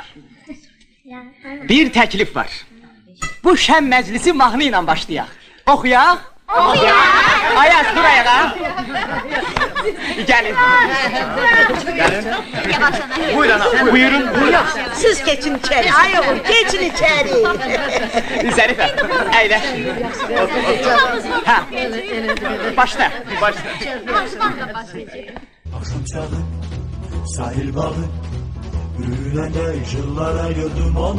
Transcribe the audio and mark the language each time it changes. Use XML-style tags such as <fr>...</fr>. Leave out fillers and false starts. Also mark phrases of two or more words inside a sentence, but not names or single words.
<az>Bir təklif var. Bu şən məclisi mahnı ilə başlayaq. Oxuyaq? Oxuyaq! Ayaz, dur ayağa. Gəlin. Buyurun, buyurun.</az> <tr>Siz geçin içeri. Ay oğlum geçin içeri.</tr> <az>Zərifə, əyləş. Hə, başla. Başla.</az> <tr>Akşam çağı, sahil bağı, yürüyende yıllara gördüm onu.</tr>